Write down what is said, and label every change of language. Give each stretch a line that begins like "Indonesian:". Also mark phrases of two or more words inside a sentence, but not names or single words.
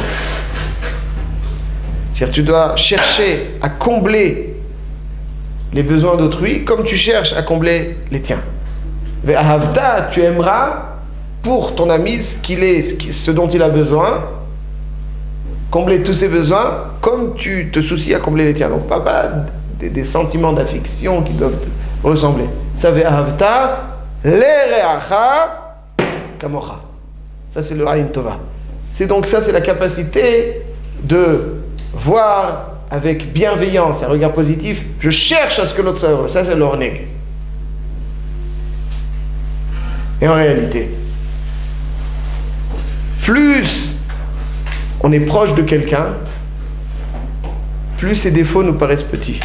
French: C'est-à-dire tu dois chercher à combler les besoins d'autrui comme tu cherches à combler les tiens. Ve'ahavta, tu aimeras pour ton ami ce dont il a besoin, combler tous ses besoins comme tu te soucies à combler les tiens. Donc pas des sentiments d'affection qui doivent ressembler.
Hebrew: Ça ואהבת לרעך כמוך.
French: Ça c'est le
Hebrew: עין טובה.
French: C'est la capacité de voir avec bienveillance, un regard positif. Je cherche à ce que l'autre soit heureux. Ça c'est l'orneg. Et en réalité, plus on est proche de quelqu'un, plus ses défauts nous paraissent petits.